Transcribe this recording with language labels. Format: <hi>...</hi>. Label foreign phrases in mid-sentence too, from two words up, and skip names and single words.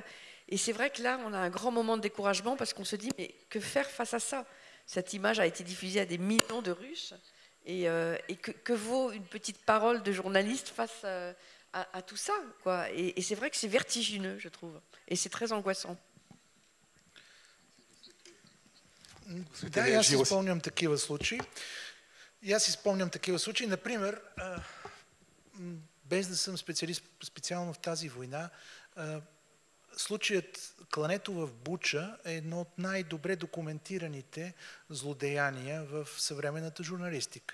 <fr>Et c'est vrai que là, on a un grand moment de découragement parce qu'on se dit, mais que faire face à ça? Cette image a été diffusée à des millions de Russes. Et que vaut une petite parole de journaliste face à tout ça, quoi. Et c'est vrai que c'est vertigineux, je trouve. Et c'est très angoissant.</fr> <bg>Да, аз си спомням такива случаи. И аз си спомням такива случаи. Например, без да съм специалист специално в тази война, случаят клането в Буча е едно от най-добре документираните злодеяния в съвременната журналистика.</bg>